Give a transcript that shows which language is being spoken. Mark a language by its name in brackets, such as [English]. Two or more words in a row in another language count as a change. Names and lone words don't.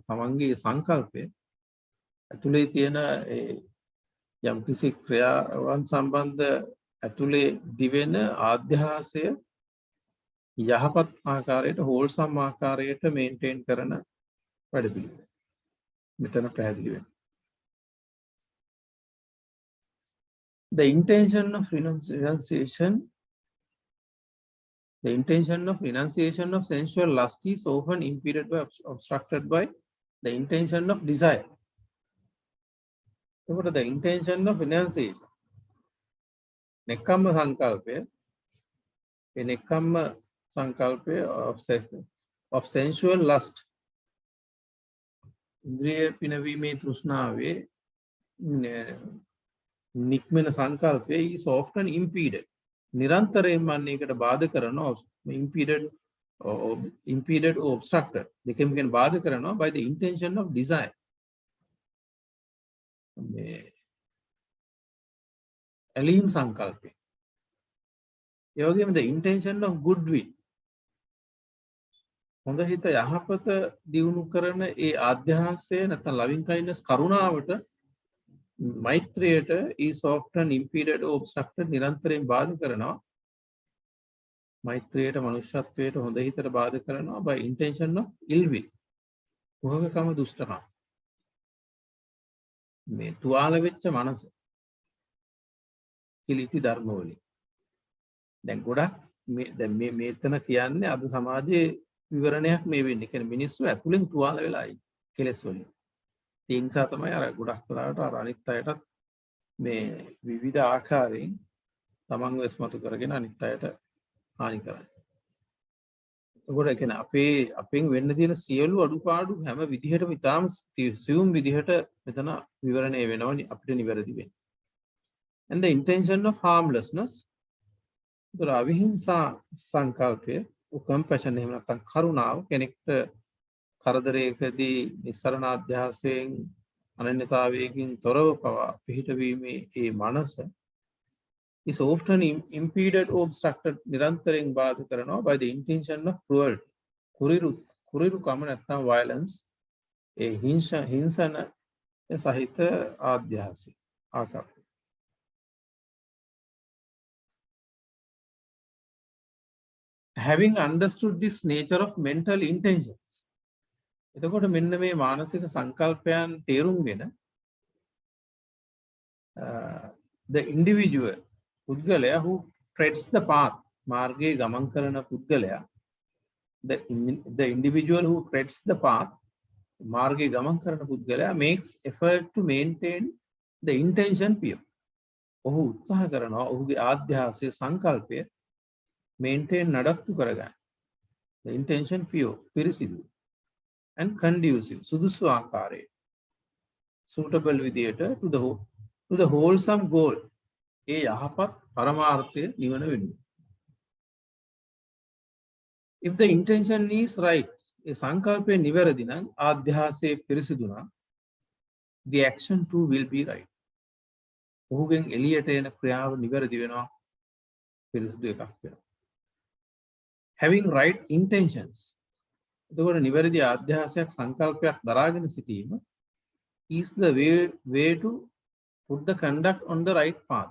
[Sinhala] තමන්ගේ සංකල්පය ඇතුලේ තියෙන යම්කිසි ක්‍රියාවන් සම්බන්ධ ඇතුලේ දිවෙන ආධ්‍යාසය යහපත් ආකාරයට, හෝල්සම් ආකාරයට මේන්ටේන් කරන වැඩපිළිවෙල. මෙතන පැහැදිලි වෙනවා. [English] The intention of renunciation of sensual lust is often impeded by, obstructed by the intention of desire. So, what is the intention of renunciation? [Sinhala] නෙක්ඛම්ම සංකල්පය, [English] a [Sinhala] නෙක්ඛම්ම සංකල්පය [English] of sensual lust. [Sinhala] ඉන්ද්‍රිය පිනවීමේ තෘෂ්ණාවේ නික්මන සංකල්පය [English] is often impeded. [Sinhala] නිරන්තරයෙන්ම අන්නේකට බාධා කරනවා. [English] impeded or obstructed. [Sinhala] දෙකෙන් බාධා කරනවා [English] by the intention of desire. [Sinhala] ඇලීම් සංකල්පය. ඒ වගේම [English] the intention of goodwill. [Sinhala] හොඳ හිත යහපත දියුණු කරන ඒ ආධ්‍යාසය නැත්නම් [English] loving kindness [Sinhala] කරුණාවට මෛත්‍රියට [English] is often impeded or obstructed. [Sinhala] නිරන්තරයෙන් බාධා කරනවා. මෛත්‍රියට, මනුෂ්‍යත්වයට, හොඳ හිතට බාධා කරනවා [English] by intention of ill will. [Sinhala] කුහකකම, දුෂ්ටකම. මේ තුවාල වෙච්ච මනස කිලිටි ධර්ම වලින්. දැන් ගොඩක් මේ මෙතන කියන්නේ අද සමාජයේ විවරණයක් මේ වෙන්නේ. කියන්නේ මිනිස්සු ඇතුලෙන් තුවාල වෙලායි කෙලස් වලින්. ඒ නිසා තමයි අර ගොඩක් වෙලාවට අර අනිත් අයටත් මේ විවිධ ආකාරයෙන් තමන්ව ස්මතු කරගෙන අනිත් අයට හානි කරන්නේ. ඒකට කියන්නේ අපෙන් වෙන්න තියෙන සියලු අඩුපාඩු හැම විදිහටම ඉතාම සියුම් විදිහට මෙතන විවරණය වෙනවා අපිට නිවැරදි වෙන්න. [English] And the intention of harmlessness. [Sinhala] ඒතර අවිහිංසා සංකල්පය, compassion එහෙම නැත්නම් කරුණාව, කෙනෙක්ට කරදරයකදී නිස්සරණ අධ්‍යාසයෙන් අනන්‍යතාවයකින් තොරව පවා පිහිටවීමේ ඒ මනස [English] is often impeded or obstructed. [Sinhala] නිරන්තරයෙන් බාධා කරනවා [English] by the intention of cruelty. [Sinhala] කුරිරුකම නැත්නම් violence ඒ හිංසන සහිත ආධ්‍යාසය ආකාරය. [English] Having understood this nature of mental intentions. [Sinhala] එතකොට මෙන්න මේ මානසික සංකල්පයන් තේරුම්ගෙන [English] the individual පුද්ගලයා who treads the path [Sinhala] මාර්ගයේ ගමන් කරන පුද්ගලයා [English] the individual who treads the path [Sinhala] මාර්ගයේ ගමන් කරන පුද්ගලයා [English] makes effort to maintain the intention pure. [Sinhala] ඔහු උත්සාහ කරනවා ඔහුගේ ආධ්‍යාසයේ සංකල්පය maintain නඩත්තු කරගන්න. [English] The intention pure පිරිසිදු and conducive [Sinhala] සුදුසු ආකාරයේ [English] suitable විදියට to the wholesome goal [Sinhala] ඒ යහපත් පරමාර්ථය නිවන වෙනුවෙන්. [English] If the intention is right [Sinhala] ඒ සංකල්පය නිවැරදි නම් ආධ්‍යාසයේ පිරිසිදු නම් [English] the action too will be right. [Sinhala] ඔහුගෙන් එළියට එන ක්‍රියාව නිවැරදි වෙනවා පිරිසිදු එකක් වෙනවා. [English] Having right intentions [Sinhala] එතකොට නිවැරදි ආධ්‍යාසයක් සංකල්පයක් දරාගෙන සිටීම [English] is the way to put the conduct on the right path.